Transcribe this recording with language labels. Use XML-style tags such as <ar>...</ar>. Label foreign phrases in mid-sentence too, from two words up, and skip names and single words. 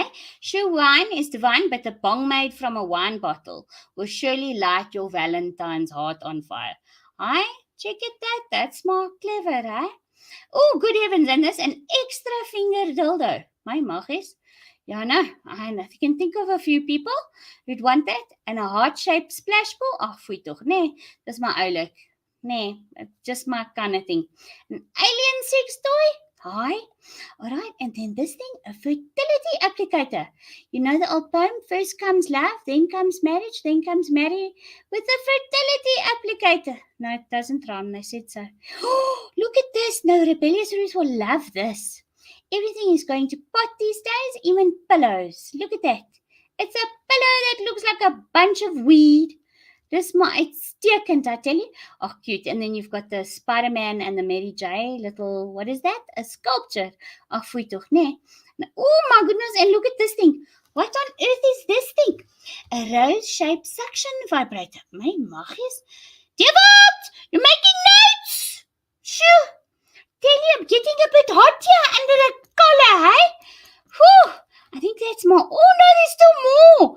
<en>Sure, wine is divine, but a bong made from a wine bottle will surely light your Valentine's heart on fire. Hi, check it out. That's more clever, eh? Oh, good heavens, and this an extra finger dildo.</en> <af>My maggies.</af> <en>Ja, no, I can think of a few people who'd want that. And a heart-shaped splash ball.</en> <af>Oh, foei toch. Nee, dis maar oulik. Nee,</af> <en>just my kind of thing. An alien sex toy? Hi. All right, and then this thing, a fertility applicator. You know the old poem, first comes love, then comes marriage, then comes marry with a fertility applicator. No, it doesn't rhyme, they said so. Oh, look at this. No, rebellious Ruth will love this. Everything is going to pot these days, even pillows. Look at that. It's a pillow that looks like a bunch of weed.</en> <af>Dis maar uitstekend,</af> <en>I tell you. Oh, cute. And then you've got the Spider-Man and the Mary J. Little, what is that? A sculpture.</en> <af>Oh, foei toch, nee.</af> <en>Oh, my goodness. And look at this thing. What on earth is this thing? A rose-shaped suction vibrator.</en> <af>My maggies.</af> <en>David, you're making notes. Shoo. Tell you, I'm getting a bit hot here under the collar, hey? Whew. I think that's more. Oh, no, there's still more.</en>